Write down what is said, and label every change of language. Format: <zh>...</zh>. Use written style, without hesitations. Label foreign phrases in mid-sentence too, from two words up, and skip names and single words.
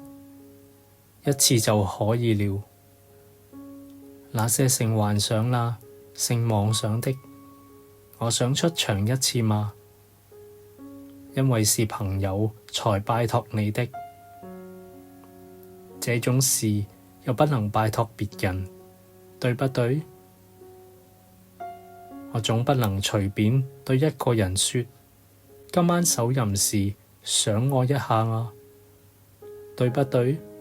<zh>一次就可以了。那些性幻想啦、性妄想的，我想出場一次嘛。因為是朋友才拜託你的，這種事又不能拜託別人，對不對？我總不能隨便對一個人說，今晚手淫時想我一下啊，對不對？</zh>